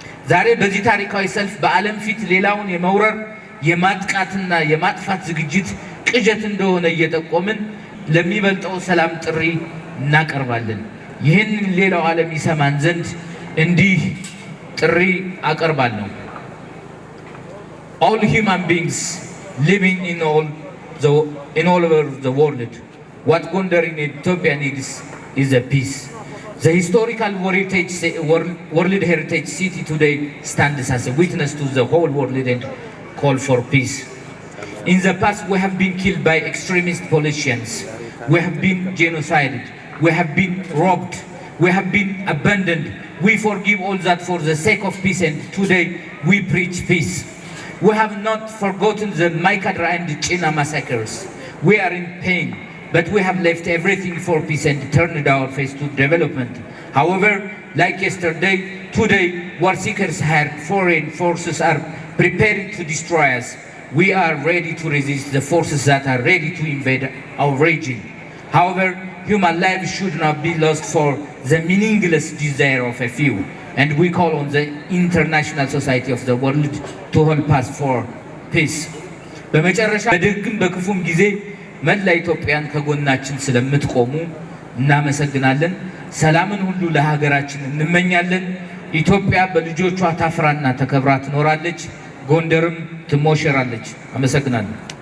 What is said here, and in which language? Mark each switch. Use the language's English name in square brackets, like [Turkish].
[Amharic] ዛሬ በዚህ ታሪካዊ ሰልፍ በዓለም ፊት ሌላውን የመውረር የማጥቃትና የማጥፋት ዝግጅት ቅዠት እንደሆነ እየጠቆምን ለሚበልጠው ሰላም ጥሪ እናቀርባለን። ይህን ሌላው ዓለም ይሰማን ዘንድ እንዲህ ጥሪ አቀርባለሁ። [English] All human beings living in all over the world, what Gondar in Ethiopia needs is a peace. The historical World Heritage City today stands as a witness to the whole world and call for peace. In the past, we have been killed by extremist politicians. We have been genocided. We have been robbed. We have been abandoned. We forgive all that for the sake of peace, and today we preach peace. We have not forgotten the Maikadra and China massacres. We are in pain, but we have left everything for peace and turned our face to development. However, like yesterday, today, war seekers and foreign forces are preparing to destroy us. We are ready to resist the forces that are ready to invade our region. However, human life should not be lost for the meaningless desire of a few. And we call on the international society of the world to help us for [Amharic] ፒስ። በመጨረሻ በደግም በክፉም ጊዜ መላ ኢትዮጵያን ከጎናችን ስለምትቆሙ እናመሰግናለን። ሰላምን ሁሉ ለሀገራችን እንመኛለን። ኢትዮጵያ በልጆቿ ታፍራና ተከብራ ትኖራለች። ጎንደርም ትሞሸራለች። አመሰግናለሁ።